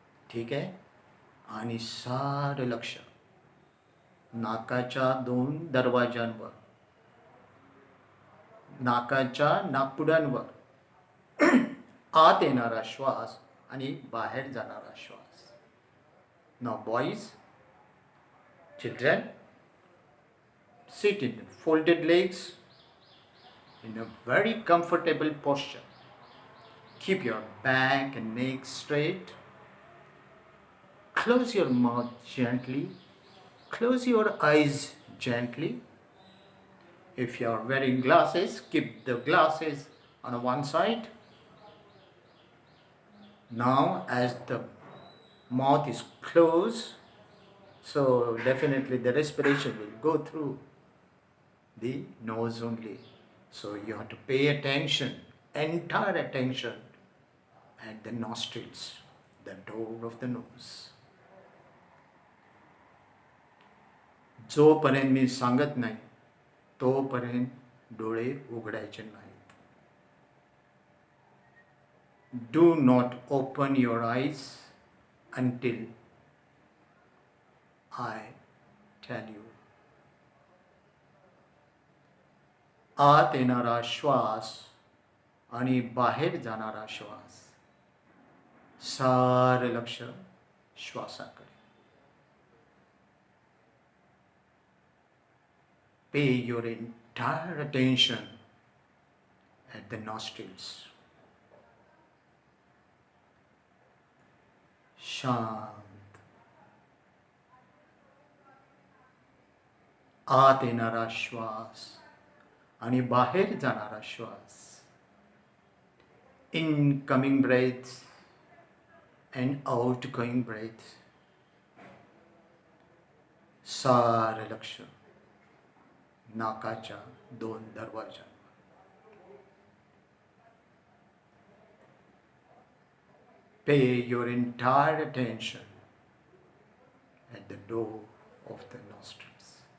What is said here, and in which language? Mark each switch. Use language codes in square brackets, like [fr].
[mr] ठीक आहे. आणि सारं लक्ष नाकाच्या 2 दरवाजांवर, नाकाच्या नाकपुड्यांवर आत येणारा श्वास आणि बाहेर जाणारा श्वास. [en] Now boys, children, sit in folded legs in a very comfortable posture. Keep your back and neck straight. Close your mouth gently. Close your eyes gently. If you are wearing glasses, keep the glasses on one side. Now, as the mouth is closed, so definitely the respiration will go through the nose only. So you have to pay attention, entire attention at the nostrils, the door of the nose. [mr] जोपर्यंत मी सांगत नाही तोपर्यंत डोळे उघडायचे नाहीत. [en] Do not open your eyes until I tell you. [mr] आत येणारा श्वास आणि बाहेर जाणारा श्वास, सारं लक्ष श्वासाकडे. [en] Pay your entire attention at the nostrils. [mr] शांत. आत येणारा श्वास आणि बाहेर जाणारा श्वास. [en] Incoming breath and outgoing breath. [mr] सारं लक्ष नाकाच्या दोन दरवाजा. [en] Pay your entire attention at the door of the nostrils.